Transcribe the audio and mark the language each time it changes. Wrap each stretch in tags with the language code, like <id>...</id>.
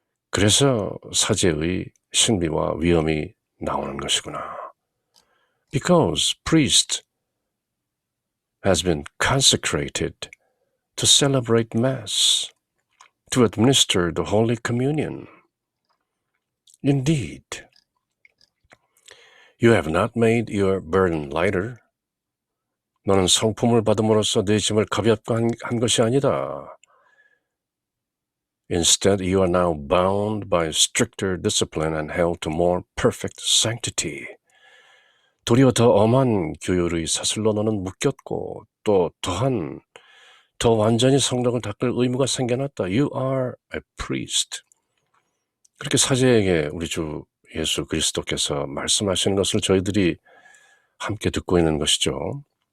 <ko>그래서 사제의 신비와 위엄이 나오는 것이구나.</ko> <en>Because priest has been consecrated to celebrate Mass, to administer the Holy Communion. Indeed, you have not made your burden lighter.</en> <ko>너는 성품을 받음으로써 내 짐을 가볍게 한 것이 아니다.</ko> <en>Instead, you are now bound by stricter discipline and held to more perfect sanctity.</en> <ko>도리어 더 엄한 규율의 사슬로 너는 묶였고 또 더 완전히 성령을 닦을 의무가 생겨났다.</ko> <en>You are a priest.</en> <ko>그렇게 사제에게 우리 주 예수 그리스도께서 말씀하시는 것을 저희들이 함께 듣고 있는 것이죠.</ko>